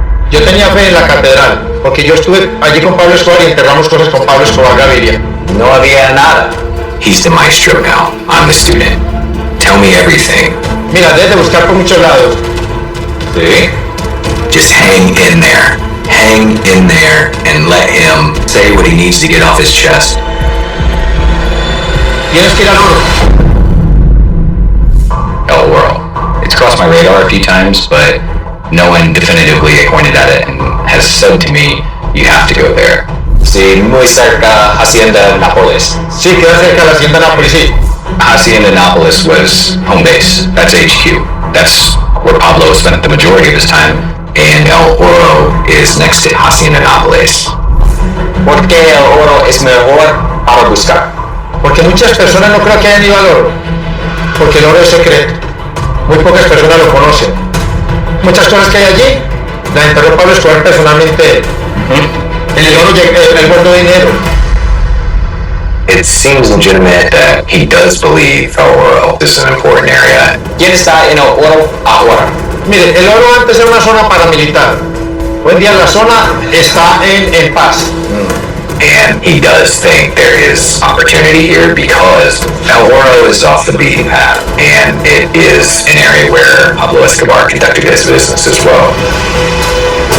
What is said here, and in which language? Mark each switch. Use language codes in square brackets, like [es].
[es] Yo tenía fe en la catedral, porque yo estuve allí con Pablo Escobar y enterramos cosas con Pablo Escobar Gaviria. No había nada. [en] He's the maestro now. I'm the student. Tell me everything. [es] Mira, debes de buscar por muchos lados. [en] See? Just hang in there. Hang in there and let him say what he needs to get off his chest. [es] Tienes que ir al oro. El Oro. [en] It's crossed my radar a few times, but no one definitively pointed at it and has said to me, you have to go there. [es] Sí, muy cerca Hacienda Nápoles. Sí, queda cerca de la Hacienda Nápoles, sí. [en] Hacienda Nápoles was home base. That's HQ. That's where Pablo spent the majority of his time. And El Oro is next to Hacienda Nápoles. [es] ¿Por qué El Oro es mejor para buscar? Porque muchas personas no creo que hayan ido al oro. Porque el oro es secreto. Muy pocas personas lo conocen. Muchas cosas que hay allí las enterró Pablo Escobar personalmente. En el oro él guardó dinero. [en] It seems legitimate that he does believe El Oro is an important area. [es] ¿Quién está en El Oro ahora? Mire, el oro antes era una zona paramilitar. Hoy en día la zona está en paz. [en] And he does think there is opportunity here because El Oro is off the beaten path, and it is an area where Pablo Escobar conducted his business as well.